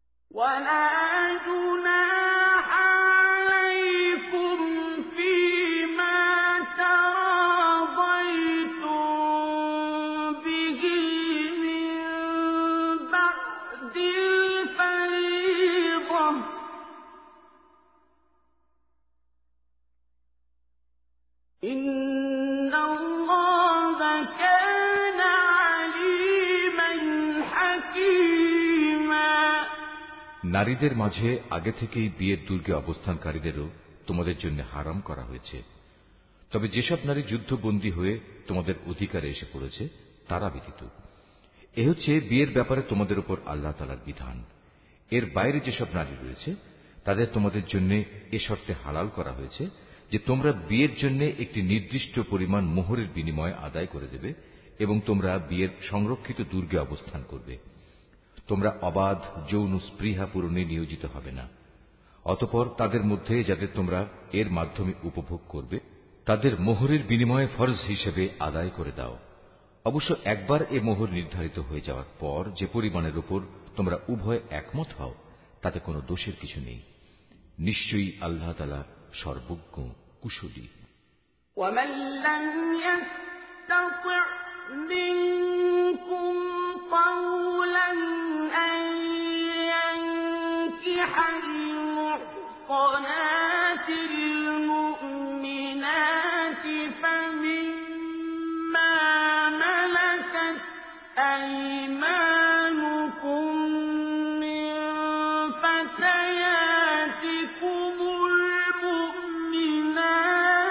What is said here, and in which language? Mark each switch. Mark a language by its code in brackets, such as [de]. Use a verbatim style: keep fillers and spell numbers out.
[ar] ولا جناح عليكم فيما تراضيتم به من بعد الفريضة إن الله كان عليما حكيما [bn] নারীদের মাঝে আগে থেকেই বিয়ের দুর্গে অবস্থানকারীদেরও তোমাদের জন্য হারাম করা হয়েছে। তবে যেসব নারী যুদ্ধবন্দী হয়ে তোমাদের অধিকারে এসে পড়েছে তারা ব্যতীত। এ হচ্ছে বিয়ের ব্যাপারে তোমাদের উপর আল্লাহ তাআলার বিধান। এর বাইরে যেসব নারী রয়েছে তাদের তোমাদের জন্য এ শর্তে হালাল করা হয়েছে যে তোমরা বিয়ের জন্য একটি নির্দিষ্ট পরিমাণ মোহরের বিনিময়ে আদায় করে দেবে এবং তোমরা বিয়ের সংরক্ষিত দুর্গে অবস্থান করবে। তোমরা অবাধ যৌন স্পৃহা পূরণে নিয়োজিত হবে না। অতঃপর তাদের মধ্যে যাদের তোমরা এর মাধ্যমে উপভোগ করবে তাদের মোহরের বিনিময়ে ফরজ হিসেবে আদায় করে দাও। অবশ্য একবার এ মোহর নির্ধারিত হয়ে যাওয়ার পর যে পরিমাণের উপর তোমরা উভয় একমত হও তাতে কোনো দোষের কিছু নেই। নিশ্চয়ই আল্লাহ তাআলা সর্বজ্ঞ কুশলী। [ar] ومن لم يستطع منكم قولا أن ينكح المحصنات المؤمنات فمما ملكت أيمانكم من فتياتكم المؤمنات